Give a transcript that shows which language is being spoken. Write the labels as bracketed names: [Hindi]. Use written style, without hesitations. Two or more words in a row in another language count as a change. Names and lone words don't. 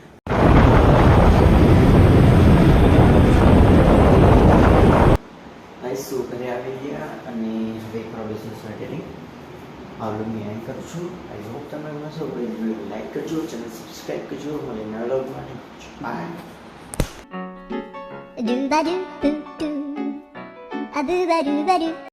[Gujarati] શું ઘરે આવી ગયા અને હવે પ્રોડ્યુસર સ્ટાર્ટેલિંગ આ વ્લોગની એન્ડ કરું છું. [English] I hope [Gujarati] તમને મજા આવે. [English] video like [Gujarati] કરજો, [English] channel subscribe [Gujarati] કરજો. મને નવા વ્લોગ માટે બાય. Do ba do do do, a do ba do ba do.